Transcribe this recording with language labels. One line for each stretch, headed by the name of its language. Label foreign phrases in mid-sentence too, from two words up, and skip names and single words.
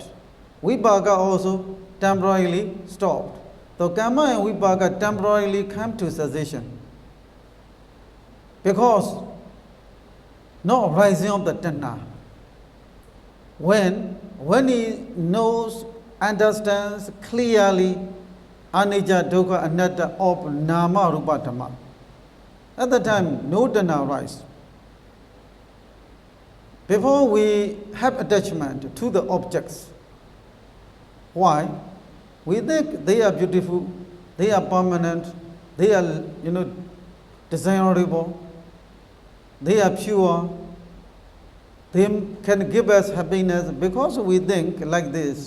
English: Vipaka also temporarily stopped. So karma and vipaka temporarily come to cessation. Because no arising of the Tanta. When he knows, understands clearly
Pali: anicca, dukkha, anatta
English: of
Pali: nama rupa dhamma,
English: at the time, no dana arises. Before we have attachment to the objects, why? We think they are beautiful, they are permanent, they are, desirable, they are pure, they can give us happiness because we think like this.